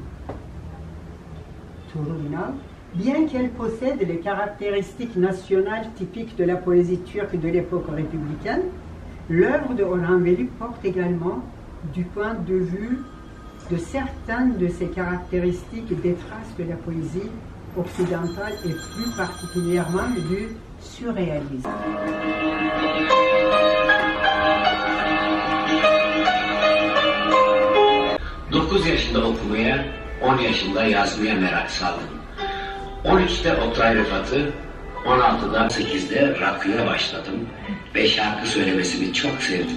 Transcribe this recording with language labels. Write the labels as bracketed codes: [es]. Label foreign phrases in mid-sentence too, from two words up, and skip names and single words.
[fr] Tuğrul İnal, bien qu'elle possède les caractéristiques nationales typiques de la poésie turque de l'époque républicaine, l'œuvre de Orhan Veli porte également, du point de vue de certaines de ses caractéristiques, des traces de la poésie occidentale et plus particulièrement du surréalisme. [tr] Dokuz yaşında okumaya, 10 yaşında yazmaya merak saldım. 13'te Oktay Rıfat'ı, 16'da 8'de rakıya başladım ve şarkı söylemesini çok sevdim.